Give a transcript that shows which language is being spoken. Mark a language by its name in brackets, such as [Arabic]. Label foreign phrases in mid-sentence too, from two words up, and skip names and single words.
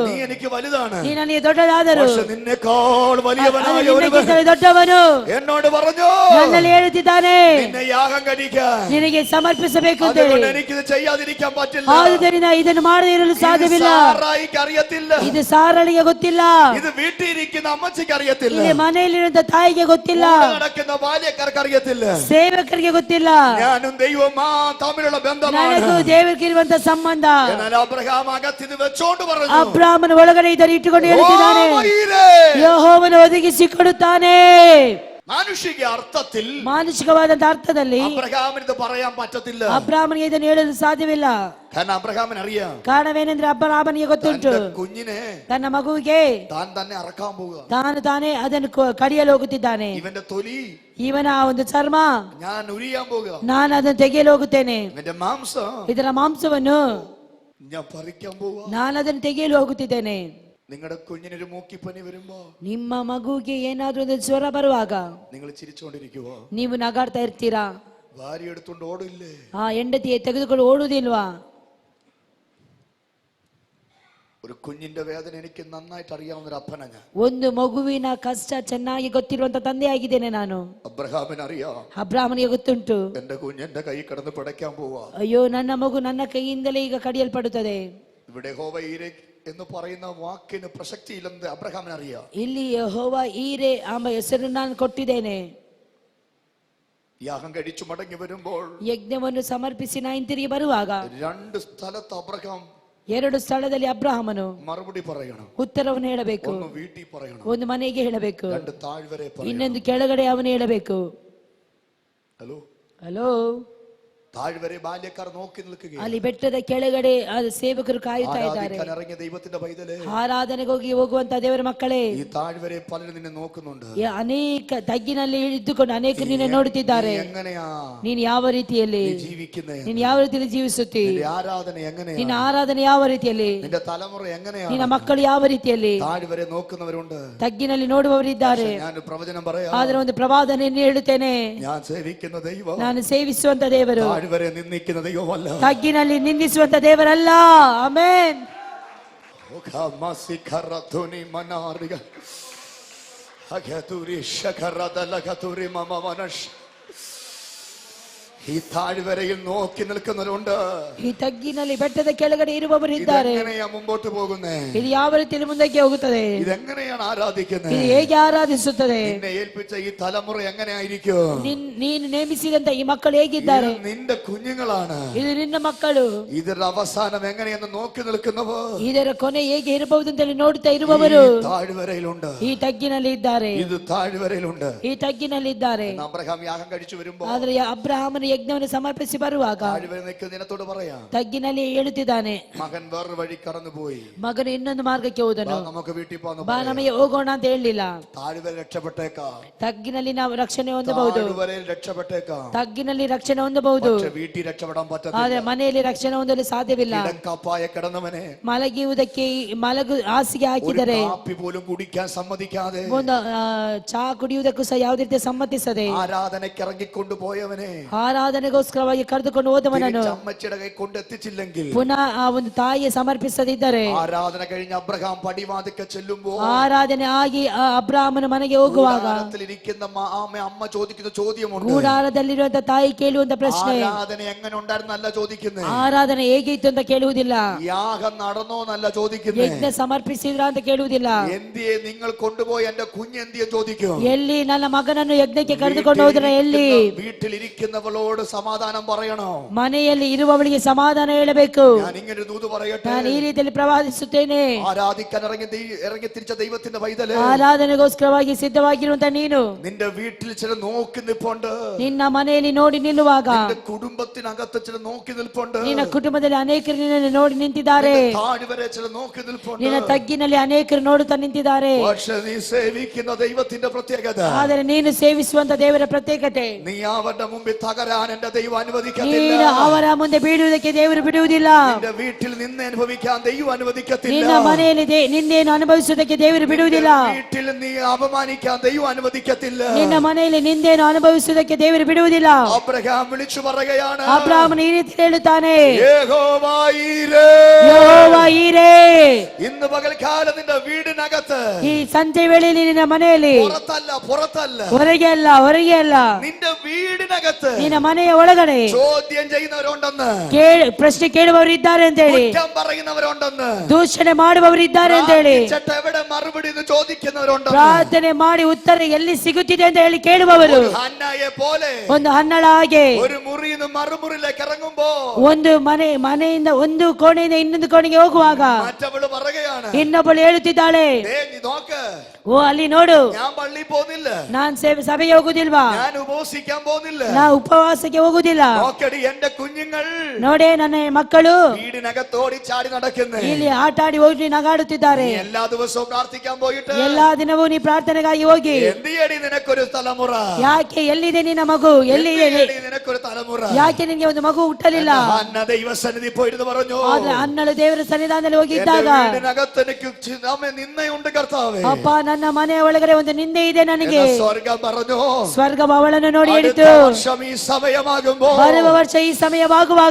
[Malayalam] നീ എനിക്ക് വലുതാണ്, [Kannada] ನೀ ನನಗೆ ದೊಡ್ಡದಾದರು, [Malayalam] പക്ഷെ നിന്നെക്കാൾ വലിയവനായ ഒരുവൻ [Kannada] ನಿನಗಿಂತಲೂ ದೊಡ್ಡವನು [Malayalam] എന്നോട് പറഞ്ഞു, [Kannada] ನನ್ನಲ್ಲಿ ಹೇಳುತ್ತಿದ್ದಾನೆ, [Malayalam] നിന്നെ യാഗം കഴിക്കാൻ, [Kannada] ನಿನಗೆ ಸಮರ್ಪಿಸಬೇಕು ಅಂತ [Malayalam] അതുകൊണ്ട് [Kannada] ಹೇಳಿ. [Malayalam] എനിക്കിത് ചെയ്യാതിരിക്കാൻ പറ്റില്ല. [Kannada] ಆದುದರಿಂದ ಇದನ್ನು ಮಾಡದೇ ಇರಲು ಸಾಧ್ಯವಿಲ್ಲ. [Malayalam] സാറായിക്ക് അറിയത്തില്ല, [Kannada] ಇದು ಸಾರಳಿಗೆ ಗೊತ್ತಿಲ್ಲ, [Malayalam] ഇത് വീട്ടിലിരിക്കുന്ന അമ്മച്ചിക്ക് അറിയത്തില്ല, [Kannada] ಇಲ್ಲಿ ಮನೆಯಲ್ಲಿರುವಂತ ತಾಯಿಗೆ ಗೊತ್ತಿಲ್ಲ, [Malayalam] കൂടെ നടക്കുന്ന ബാല്യക്കാർക്ക് അറിയത്തില്ല, [Kannada] ಸೇವಕರಿಗೆ ಗೊತ್ತಿಲ್ಲ, [Malayalam] ഞാനും ദൈവമാ തമ്മിലുള്ള ബന്ധമാണ്. [Kannada] ನನಗೂ ದೇವರಿಗೆ ಇರುವಂತ ಸಂಬಂಧ. [Malayalam] എന്നാൽ അബ്രഹാം അകത്തിത് വെച്ചോണ്ട് പറഞ്ഞു, [Kannada] ಅಬ್ರಾಮನ ಒಳಗಡೆ ಇದನ್ನು ಇಟ್ಟುಕೊಂಡು ಹೇಳುತ್ತಿದ್ದಾನೆ, [Malayalam] "യഹോവ ഈരെ." [Kannada] ಯೆಹೋವನು ಒದಗಿಸಿ ಕೊಡುತ್ತಾನೆ. [Malayalam] മാനുഷിക അർത്ഥത്തിൽ, [Kannada] ಮಾನುಷಿಕವಾದಂತ ಅರ್ಥದಲ್ಲಿ [Malayalam] അബ്രഹാമിന് ഇത് പറയാൻ പറ്റത്തില്ല. [Kannada] ಅಬ್ರಾಮನಿಗೆ ಇದನ್ನು ಹೇಳಲು ಸಾಧ್ಯವಿಲ್ಲ. [Malayalam] കാരണം അബ്രഹാമിന് അറിയാം, [Kannada] ಕಾರಣವೇನೆಂದ್ರೆ ಅಬ್ರಾಮನಿಗೆ ಗೊತ್ತುಂಟು, [Malayalam] തന്റെ കുഞ്ഞിനെ [Kannada] ತನ್ನ ಮಗುವಿಗೆ [Malayalam] താൻ തന്നെ അറക്കാൻ പോവുക. [Kannada] ತಾನೇ ಅದನ್ನು ಕಡಿಯಲು ಹೋಗುತ್ತಿದ್ದಾನೆ. [Malayalam] ഇവന്റെ തൊലി [Kannada] ಇವನ ಒಂದು ಚರ್ಮ [Malayalam] ഞാൻ ഉരിയാൻ പോവുക, [Kannada] ನಾನು ಅದನ್ನು ತೆಗೆಯಲು ಹೋಗುತ್ತೇನೆ, [Malayalam] ഇവന്റെ മാംസം [Kannada] ಇದರ ಮಾಂಸವನ್ನು [Malayalam] ഞാൻ പറിക്കാൻ പോവുക. [Kannada] ನಾನು ಅದನ್ನು ತೆಗೆಯಲು ಹೋಗುತ್ತಿದ್ದೇನೆ. [Malayalam] നിങ്ങളുടെ കുഞ്ഞിനൊരു മൂക്കിപ്പനി വരുമ്പോ, [Kannada] ನಿಮ್ಮ ಮಗುವಿಗೆ ಏನಾದ್ರೂ ಒಂದು ಜ್ವರ ಬರುವಾಗ [Malayalam] നിങ്ങൾ ചിരിച്ചുകൊണ്ടിരിക്കുവോ? [Kannada] ನೀವು ನಗಾಡ್ತಾ ಇರ್ತೀರಾ? [Malayalam] ഭാര്യ എടുത്തോണ്ട് ഓടില്ലേ? [Kannada] ಆ ಹೆಂಡತಿയെ ತೆಗೆದುಕೊಂಡು ಓಡುವುದಿಲ್ವಾ? [Malayalam] ഒരു കുഞ്ഞിന്റെ വേദന എനിക്ക് നന്നായിട്ട് അറിയാവുന്ന ഒരു അപ്പനാ ഞാൻ. [Kannada] ಒಂದು ಮಗುವಿನ ಕಷ್ಟ ಚೆನ್ನಾಗಿ ಗೊತ್ತಿರುವಂತ ತಂದೆ ಆಗಿದ್ದೇನೆ ನಾನು. [Malayalam] അബ്രഹാമിന് അറിയാം, [Kannada] ಅಬ್ರಾಮನಿಗೆ ಗೊತ್ತುಂಟು, [Malayalam] എന്റെ കുഞ്ഞ് എന്റെ കൈ കിടന്ന് പിടയ്ക്കാൻ പോവാ. [Kannada] ಅಯ್ಯೋ ನನ್ನ ಮಗು ನನ್ನ ಕೈಯಿಂದಲೇ ಈಗ ಕಡಿಯಲ್ಪಡುತ್ತದೆ. [Malayalam] ഇവിടെ യഹോവ ഈരെ എന്ന് പറയുന്ന വാക്കിന് പ്രസക്തി ഇല്ലെന്ന് അബ്രഹാമിന് അറിയാം. [Kannada] ಇಲ್ಲಿ ಯೆಹೋವ ಈರೆ ಎಂಬ ಹೆಸರು ನಾನು ಕೊಟ್ಟಿದ್ದೇನೆ. [Malayalam] യാഗം കഴിച്ചു മടങ്ങി വരുമ്പോൾ [Kannada] ಯಜ್ಞವನ್ನು ಸಮರ್ಪಿಸಿ ನಾ ಹಿಂತಿರುಗಿ ಬರುವಾಗ [Malayalam] രണ്ട് സ്ഥലത്ത് അബ്രഹാം [Kannada] ಎರಡು ಸ್ಥಳದಲ್ಲಿ ಅಬ್ರಹಾಮನು [Malayalam] മറുപടി പറയണം. [Kannada] ಉತ್ತರವನ್ನು ಹೇಳಬೇಕು. [Malayalam] ഒന്ന് വീട്ടിൽ പറയണം, [Kannada] ಒಂದು ಮನೆಗೆ ಹೇಳಬೇಕು, [Malayalam] രണ്ട് താഴ്വരെ പറയണം. [Kannada] ಇನ್ನೊಂದು ಕೆಳಗಡೆ ಅವನು ಹೇಳಬೇಕು. [Malayalam] ഹലോ [Kannada] ಹಲೋ, [Malayalam] താഴ്വരെ ബാല്യക്കാർ നോക്കി നിൽക്കുകയാണ്. [Kannada] ಅಲ್ಲಿ ಬೆಟ್ಟದ ಕೆಳಗಡೆ ಸೇವಕರು ಕಾಯುತ್ತಾ ಇದ್ದಾರೆ. [Malayalam] ആരാധിക്കാൻ ഇറങ്ങിയ ദൈവത്തിന്റെ പൈതലേ, [Kannada] ಆರಾಧನೆಗೆ ಹೋಗುವಂತ ದೇವರ ಮಕ್ಕಳೇ, [Malayalam] ഈ താഴ്വരെ പലരും നിന്നെ നോക്കുന്നുണ്ട്. [Kannada] ಅನೇಕ ತಗ್ಗಿನಲ್ಲಿ ಇದ್ದುಕೊಂಡು ಅನೇಕರು ನಿನ್ನ ನೋಡುತ್ತಿದ್ದಾರೆ. [Malayalam] എങ്ങനെയാ [Kannada] ನೀನು ಯಾವ ರೀತಿಯಲ್ಲಿ [Malayalam] ജീവിക്കുന്നേ, [Kannada] ನೀನು ಯಾವ ರೀತಿಯಲ್ಲಿ ಜೀವಿಸುತ್ತಿ, [Malayalam] ആരാധന എങ്ങനെയാ, [Kannada] ನಿನ್ನ ಆರಾಧನೆ ಯಾವ ರೀತಿಯಲ್ಲಿ, [Malayalam] നിന്റെ തലമുറ എങ്ങനെയാ, [Kannada] ನಿನ್ನ ಮಕ್ಕಳು ಯಾವ ರೀತಿಯಲ್ಲಿ. [Malayalam] താഴ്വരെ ನೋക്കുന്നവരുണ്ട്, [Kannada] ತಗ್ಗಿನಲ್ಲಿ ನೋಡುವವರಿದ್ದಾರೆ. [Malayalam] ഞാൻ പ്രവചനം പറയാം. [Kannada] ಆದ್ರೆ ಒಂದು ಪ್ರವಾದನೆಯನ್ನು ಹೇಳುತ್ತೇನೆ, [Malayalam] ഞാൻ സേവിക്കുന്ന ദൈവം [Kannada] ನಾನು ಸೇವಿಸುವಂತ ದೇವರು [Malayalam] താഴ്വരെ നിന്ദിക്കുന്ന ദൈവമല്ല, [Kannada] ತಗ್ಗಿನಲ್ಲಿ ನಿಂದಿಸುವಂತ ದೇವರಲ್ಲ. ಆಮೆನ್. [Malayalam] ഈ താഴ്വരയിൽ നോക്കി നിൽക്കുന്നവരുണ്ട്. [Kannada] ಈ ತಗ್ಗಿನಲ್ಲಿ ಬೆಟ್ಟದ ಕೆಳಗಡೆ ಇರುವವರು ಇದ್ದಾರೆ. [Malayalam] ഇതെങ്ങനെയാ മുമ്പോട്ട് പോകുന്നേ, [Kannada] ಇದು ಯಾವ ರೀತಿಯಲ್ಲಿ ಮುಂದಕ್ಕೆ ಹೋಗುತ್ತದೆ, [Malayalam] ഇതെങ്ങനെയാണ് ആരാധിക്കുന്നത്, [Kannada] ಇದು ಹೇಗೆ ಆರಾಧಿಸುತ್ತದೆ, [Malayalam] നിന്നെ ഏൽപ്പിച്ച ഈ തലമുറ എങ്ങനെയായിരിക്കും, [Kannada] ನೀನು ನೇಮಿಸಿದಂತ ಈ ಮಕ್ಕಳು ಹೇಗಿದ್ದಾರೆ, [Malayalam] ഇത് നിന്റെ കുഞ്ഞുങ്ങളാണ്, [Kannada] ಇದು ನಿನ್ನ ಮಕ್ಕಳು. [Malayalam] ಇದರ ಅವಸಾനം എങ്ങനെയെന്ന് നോക്കി നിൽക്കുന്നവർ, [Kannada] ಇದರ ಕೊನೆ ಹೇಗೆ ಇರಬಹುದು ಅಂತ ನೋಡುತ್ತಾ ಇರುವವರು [Malayalam] ഈ താഴ്വരയിലുണ്ട്, [Kannada] ಈ ತಗ್ಗಿನಲ್ಲಿ ಇದ್ದಾರೆ. [Malayalam] ഇത് താഴ്വരയിലുണ്ട്. [Kannada] ಈ ತಗ್ಗಿನಲ್ಲಿ ಇದ್ದಾರೆ. [Malayalam] അബ്രഹാം യാഗം കഴിച്ചു വരുമ്പോ [Kannada] ಆದ್ರೆ ಅಬ್ರಹಾಮನ ಯಜ್ಞವನ್ನು ಸಮರ್ಪಿಸಿ ಬರುವಾಗ [Malayalam] താഴ്വര നിൽക്കുന്ന ദിനത്തോട് പറയാം, [Kannada] ತಗ್ಗಿನಲ್ಲಿ ಹೇಳುತ್ತಿದ್ದಾನೆ, [Malayalam] മകൻ വേറൊരു വഴി കടന്നുപോയി, [Kannada] ಮಗನು ಇನ್ನೊಂದು ಮಾರ್ಗಕ್ಕೆ ಹೋದನು, [Malayalam] നമുക്ക് വീട്ടിൽ [Kannada] ಬಾ [Malayalam] പോകാം, [Kannada] ನಮಗೆ ಹೋಗೋಣ ಅಂತ ಹೇಳಲಿಲ್ಲ. [Malayalam] താഴ്വര രക്ഷപ്പെട്ടേക്കാം, [Kannada] ತಗ್ಗಿನಲ್ಲಿ ನಾವು ರಕ್ಷಣೆ ಹೊಂದಬಹುದು, [Malayalam] താഴ്വരയിൽ രക്ഷപ്പെട്ടേക്കാം, [Kannada] ತಗ್ಗಿನಲ್ಲಿ ರಕ್ಷಣೆ ಹೊಂದಬಹುದು. [Malayalam] പക്ഷെ വീട്ടിൽ രക്ഷപ്പെടാൻ പറ്റത്തില്ല. [Kannada] ಆದ್ರೆ ಮನೆಯಲ್ಲಿ ರಕ್ಷಣೆ ಹೊಂದಲು ಸಾಧ್ಯವಿಲ್ಲ. [Malayalam] കിടക്കപ്പായ കിടന്നവനെ [Kannada] ಮಲಗುವುದಕ್ಕೆ ಹಾಸಿಗೆ ಹಾಕಿದರೆ [Malayalam] കാപ്പി പോലും കുടിക്കാൻ സമ്മതിക്കാതെ, [Kannada] ಒಂದು ಚಾ ಕುಡಿಯುವುದಕ್ಕೂ ಸಹ ಯಾವುದೇ ರೀತಿ ಸಮ್ಮತಿಸದೆ, [Malayalam] ആരാധനയ്ക്ക് ഇറങ്ങിക്കൊണ്ടു പോയവനെ [Kannada] ಆರಾಧನೆಗೋಸ್ಕರವಾಗಿ ಕರೆದುಕೊಂಡು ಹೋದವನನ್ನು [Malayalam] അമ്മച്ചിയുടെ കൈ കൊണ്ടെത്തിച്ചില്ലെങ്കിൽ, [Kannada] ಪುನಃ ಆ ಒಂದು ತಾಯಿಯ ಸಮರ್ಪಿಸದಿದ್ದರೆ, [Malayalam] ആരാധന കഴിഞ്ഞ അബ്രഹാം പടിവാതിക്കെ ചെല്ലുമ്പോൾ, [Kannada] ಆರಾಧನೆ ಆಗಿ ಅಬ್ರಾಹ್ಮನ ಮನೆಗೆ ಹೋಗುವಾಗ [Malayalam] ഇരിക്കുന്ന അമ്മ ചോദിക്കുന്ന ചോദ്യമുണ്ട്, [Kannada] ಗೂಡಾರದಲ್ಲಿರುವಂತ ತಾಯಿ ಕೇಳುವಂತ ಪ್ರಶ್ನೆ, [Malayalam] ആരാധന എങ്ങനെ ഉണ്ടായിരുന്നല്ല ചോദിക്കുന്നത്, [Kannada] ಆರಾಧನೆ ಹೇಗಿತ್ತು ಅಂತ ಕೇಳುವುದಿಲ್ಲ, [Malayalam] യാഗം നടന്നോ എന്നല്ല ചോദിക്കുന്നത്, [Kannada] ಯಜ್ಞ ಸಮರ್ಪಿಸಿದ್ರ ಅಂತ ಕೇಳುವುದಿಲ್ಲ, [Malayalam] എന്തിയെ നിങ്ങൾ കൊണ്ടുപോയി എന്റെ കുഞ്ഞ് എന്തിയെ ചോദിക്കും, [Kannada] ಎಲ್ಲಿ ನನ್ನ ಮಗನನ್ನು ಯಜ್ಞಕ್ಕೆ ಕರೆದುಕೊಂಡು ಹೋದ್ರ, ಎಲ್ಲಿ [Malayalam] വീട്ടിലിരിക്കുന്നവളോട് സമാധാനം പറയണോ, [Kannada] ಮನೆಯಲ್ಲಿ ಇರುವವಳಿಗೆ ಸಮಾಧಾನ ಹೇಳಬೇಕು. [Malayalam] ഞാൻ ഇങ്ങനെ ദൂത് പറയട്ടെ, [Kannada] ನಾನು ಈ ರೀತಿಯಲ್ಲಿ ಪ್ರವಾದಿಸುತ್ತೇನೆ. [Malayalam] ആരാധിക്കാൻ ഇറങ്ങി തിരിച്ച ദൈവത്തിന്റെ പൈതലേ, [Kannada] ಆರಾಧನೆಗೋಸ್ಕರವಾಗಿ ಸಿದ್ಧವಾಗಿರುವಂತ ನೀನು [Malayalam] നിന്റെ വീട്ടിൽ ചില നോക്കി നിൽപ്പുണ്ട്, [Kannada] ನಿನ್ನ ಮನೆಯಲ್ಲಿ ನೋಡಿ ನಿಲ್ಲುವಾಗ, [Malayalam] നിന്റെ കുടുംബത്തിനകത്ത് ചില നോക്കി നിൽപ്പുണ്ട്, [Kannada] ನಿನ್ನ ಕುಟುಂಬದಲ್ಲಿ ಅನೇಕರು ನಿನ್ನನ್ನು ನೋಡಿ ನಿಂತಿದ್ದಾರೆ, [Malayalam] താഴ്വരെ ചില നോക്കി നിൽപ്പുണ്ട്, [Kannada] ನಿನ್ನ ತಗ್ಗಿನಲ್ಲಿ ಅನೇಕರು ನೋಡುತ್ತಾ ನಿಂತಿದ್ದಾರೆ. [Malayalam] പക്ഷെ നീ സേവിക്കുന്ന ദൈവത്തിന്റെ പ്രത്യേകത, [Kannada] ಆದರೆ ನೀನು ಸೇವಿಸುವಂತ ದೇವರ ಪ್ರತ್ಯೇಕತೆ, [Malayalam] നീ അവരുടെ മുമ്പിൽ തകരാൻ എന്റെ ദൈവം അനുവദിക്കത്തില്ല, [Kannada] ನೀನು ಅವರ ಮುಂದೆ ಬೀಳುವುದಕ್ಕೆ ದೇವರು ಬಿಡುವುದಿಲ್ಲ, [Malayalam] നിന്റെ വീട്ടിൽ നിന്ന് അനുഭവിക്കാൻ ദൈവം അനുവദിക്കത്തില്ല, [Kannada] ನಿನ್ನ ಮನೆಯಲ್ಲಿ ನಿಂದೇನು ಅನುಭವಿಸುವುದಕ್ಕೆ ದೇವರು ಬಿಡುವುದಿಲ್ಲ, [Malayalam] വീട്ടിൽ നീ അപമാനിക്കാൻ ദൈവം അനുവദിക്കത്തില്ല, [Kannada] ನಿನ್ನ ಮನೆಯಲ್ಲಿ ನಿಂದೇನು ಅನುಭವಿಸುವುದಕ್ಕೆ ದೇವರು ಬಿಡುವುದಿಲ್ಲ. [Malayalam] അബ്രഹാം വിളിച്ചു പറയുകയാണ്, [Kannada] ಅಬ್ರಾಹ್ಮನ ಈ ರೀತಿ ಹೇಳುತ್ತಾನೆ, [Malayalam] യഹോവ ഈരേ, [Kannada] ಯೆಹೋವ ಈರೇ. [Malayalam] ഇന്ന് പകൽക്കാലം നിന്റെ വീടിനകത്ത്, [Kannada] ಈ ಸಂಜೆ ವೇಳೆಯಲ್ಲಿ ನಿನ್ನ ಮನೆಯಲ್ಲಿ, [Malayalam] പുറത്തല്ല [Kannada] ಹೊರಗೆ ಅಲ್ಲ, ಹೊರಗೆ ಅಲ್ಲ, [Malayalam] നിന്റെ വീടിനകത്ത് [Kannada] ನಿನ್ನ ಮನೆಯ ಒಳಗಡೆ [Malayalam] ചോദ്യം ചെയ്യുന്നവരുണ്ടെന്ന്, [Kannada] ಪ್ರಶ್ನೆ ಕೇಳುವವರು ಇದ್ದಾರೆ ಅಂತ ಹೇಳಿ, [Malayalam] കുറ്റം പറയുന്നവരുണ്ടെന്ന്, [Kannada] ದೂಷಣೆ ಮಾಡುವವರು ಇದ್ದಾರೆ ಅಂತ ಹೇಳಿ, [Malayalam] പ്രാർത്ഥിച്ചിട്ട് എവിടെ മറുപടി എന്ന് ചോദിക്കുന്നവരുണ്ടെന്ന്, [Kannada] ಪ್ರಾರ್ಥನೆ ಮಾಡಿ ಉತ್ತರ ಎಲ್ಲಿ ಸಿಗುತ್ತಿದೆ ಅಂತ ಹೇಳಿ ಕೇಳುವವರು, [Malayalam] ഹന്നയെ പോലെ [Kannada] ಒಂದು ಹನ್ನಳ ಹಾಗೆ [Malayalam] ഒരു മുറിയിൽ നിന്ന് മറുമുറിയിലേക്ക് ഇറങ്ങുമ്പോ, [Kannada] ಒಂದು ಮನೆಯಿಂದ ಒಂದು ಕೋಣೆಯಿಂದ ಇನ್ನೊಂದು ಕೋಣೆಗೆ ಹೋಗುವಾಗ [Malayalam] മറ്റവള് പറയുകയാണ്, [Kannada] ಇನ್ನೊಬ್ಬಳು ಹೇಳುತ್ತಿದ್ದಾಳೆ, [Malayalam] നീ നോക്ക്, [Kannada] ಓ ಅಲ್ಲಿ ನೋಡು, [Malayalam] ഞാൻ പള്ളിയിൽ പോകുന്നില്ല, [Kannada] ನಾನ್ ಸಭೆಗೆ ಹೋಗುದಿಲ್ವಾ, [Malayalam] ഞാൻ ഉപവസിക്കാൻ പോകുന്നില്ല, [Kannada] ನಾ ಉಪವಾಸಕ್ಕೆ ಹೋಗುದಿಲ್ಲ, [Malayalam] നോക്കടി എന്റെ കുഞ്ഞുങ്ങൾ [Kannada] ನೋಡೇ ನನ್ನ ಮಕ್ಕಳು [Malayalam] വീടിനകത്തോടി ചാടി നടക്കുന്നേ, [Kannada] ಇಲ್ಲಿ ಆಟ ಆಡಿ ಹೋಗಿ ನಗಾಡುತ್ತಿದ್ದಾರೆ, [Malayalam] നീ എല്ലാ ദിവസവും പ്രാർത്ഥിക്കാൻ പോയിട്ട് [Kannada] ಎಲ್ಲಾ ದಿನವೂ ನೀ ಪ್ರಾರ್ಥನೆಗಾಗಿ ಹೋಗಿ, [Malayalam] എന്തിയടി നിനക്കൊരു തലമുറ, [Kannada] ಯಾಕೆ ಎಲ್ಲಿದೆ ನಿನ್ನ ಮಗು, ಎಲ್ಲಿದೆ, [Malayalam] എന്തിയടി നിനക്കൊരു തലമുറ, [Kannada] ಯಾಕೆ ನಿನ್ಗೆ ಒಂದು ಮಗು ಹುಟ್ಟಲಿಲ್ಲ. [Malayalam] ഹന്ന ദൈവസന്നിധി പോയിരുന്നു പറഞ്ഞു, [Kannada] ಆದ್ರೆ ಅನ್ನಳು ದೇವರ ಸನ್ನಿಧಾನದಲ್ಲಿ ಹೋಗಿದ್ದಾಗ, [Malayalam] വീടിനകത്ത് എനിക്ക് നിന്നയുണ്ട് കർത്താവേ, [Kannada] ಅಪ್ಪ ನನ್ನ ಮನೆಯ ಒಳಗಡೆ ಒಂದು ನಿಂದೆ ಇದೆ ನನಗೆ, [Malayalam] സ്വർഗം പറഞ്ഞു, [Kannada] ಸ್ವರ್ಗ ಅವಳನ್ನು ನೋಡಿ [Malayalam] അടുത്ത [Kannada] ಹೇಳಿತು, [Malayalam] വർഷം ഈ സമയമാകുമ്പോ [Kannada] ಬರುವ ವರ್ಷ ಈ ಸಮಯವಾಗುವಾಗ